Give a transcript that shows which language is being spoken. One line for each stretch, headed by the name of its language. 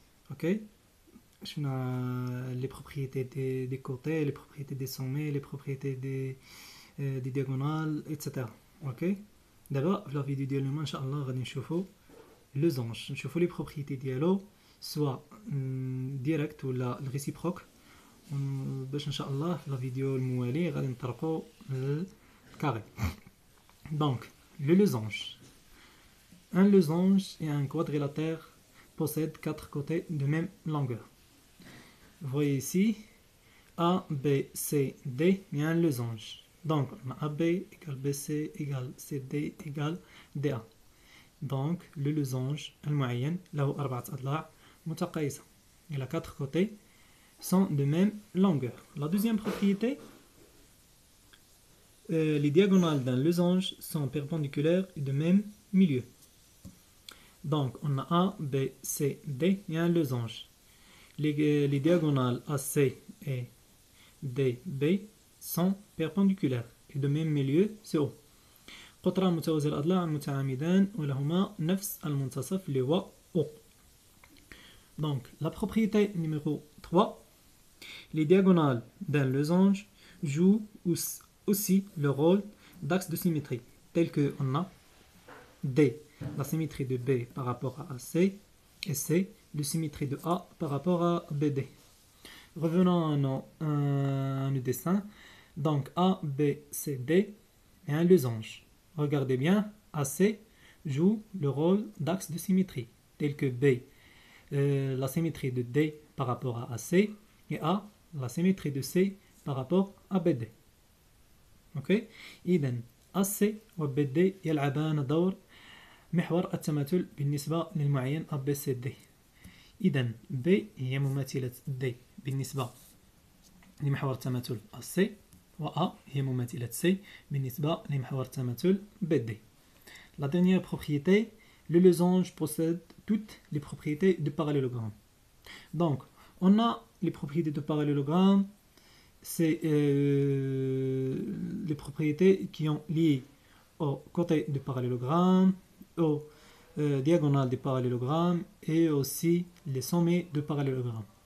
Arabic: اوكي، شفنا لي بروبريتي دي كوتي، لي بروبريتي دي سومي، لي بروبريتي دي دياغونال ايتترا. اوكي، دابا في الفيديو ديال اليوم ان شاء الله غادي نشوفوا لو زونج، نشوفوا لي بروبريتي ديالو سواء ديريكت ولا الريسيبروك، باش ان شاء الله في الفيديو الموالي غادي نطرقوا الكاري. دونك
French: le losange. Un losange est un quadrilatère possède 4 côtés de même longueur. Vous voyez ici A, B, C, D, il y a un losange. Donc on a AB égale BC égale CD égale DA. Donc le losange
Arabic: المعين له 4 أضلاع متقايسة.
French: Il a 4 côtés sont de même longueur. La deuxième propriété, les diagonales d'un losange sont perpendiculaires et de même milieu. Donc on a A, B, C, D et un losange. Les diagonales AC et DB sont perpendiculaires et de même milieu, c'est O.
Arabic: قطران متوازي الأضلاع متعامدان ولهما نفس المنتصف اللي هو O.
French: Donc la propriété numéro 3, les diagonales d'un losange jouent aussi le rôle d'axe de symétrie, tel que on a D, la symétrie de B par rapport à AC, et C, la symétrie de A par rapport à BD. Revenons à nos dessins. Donc A, B, C, D et un losange. Regardez bien, AC joue le rôle d'axe de symétrie, tel que B, la symétrie de D par rapport à AC, et A, la symétrie de C par rapport à BD. Ok?
Arabic: إذن AC و BD يلعبان دور محور التماثل بالنسبة للمعين ABCD. إذن B هي مماثلة D بالنسبة لمحور التماثل AC، و A هي مماثلة C بالنسبة لمحور التماثل BD.
French: La dernière propriété, le losange possède toutes les propriétés de parallélogramme. Donc, on a les propriétés de parallélogramme, c'est les propriétés qui ont lié au côté du parallélogramme, aux diagonales du parallélogramme et aussi les sommets du parallélogramme.